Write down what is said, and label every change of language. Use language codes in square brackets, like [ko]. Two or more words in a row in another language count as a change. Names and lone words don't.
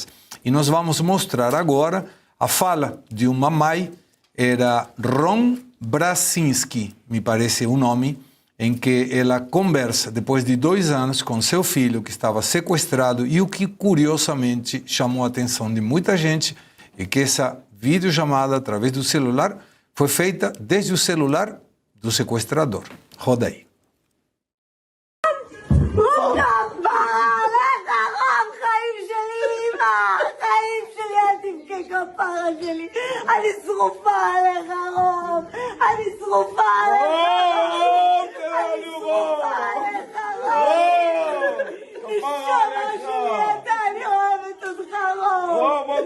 [pt] E nós vamos mostrar agora a fala de uma mãe, era Ron Brasinski, me parece o nome, em que ela conversa depois de 2 anos com seu filho que estava sequestrado, e o que curiosamente chamou a atenção de muita gente é que essa videochamada através do celular foi feita desde o celular do sequestrador. Roda aí. [he] כפרה שלי, אני שרופה עליך רוב, אני שרופה עליך רוב, נשמה שלי אתה, אני אוהבת אותך רוב.